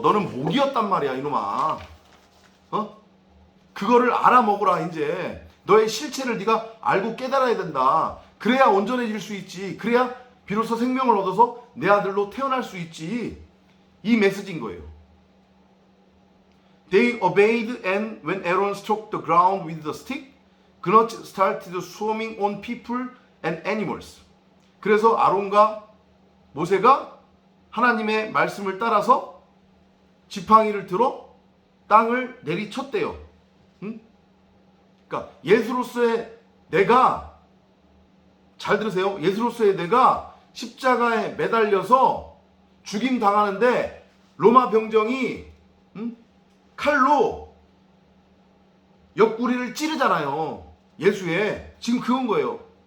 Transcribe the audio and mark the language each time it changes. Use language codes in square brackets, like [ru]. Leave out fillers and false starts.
[ko] 너는 모기였단 말이야, 이놈아. 그거를 알아먹으라. 이제 너의 실체를 네가 알고 깨달아야 된다. 그래야 온전해질 수 있지. 그래야 비로소 생명을 얻어서 내 아들로 태어날 수 있지. 이 메시지인 거예요. [en] They obeyed and when Aaron struck the ground with the stick, gnats started swarming on people and animals. [ko] 그래서 아론과 모세가 하나님의 말씀을 따라서 지팡이를 들어 땅을 내리쳤대요. 그러니까 예수로서의 내가, 잘 들으세요. 예수로서의 내가 십자가에 매달려서 죽임 당하는데 로마 병정이 칼로 옆구리를 찌르잖아요. 예수의. 지금 그건 거예요.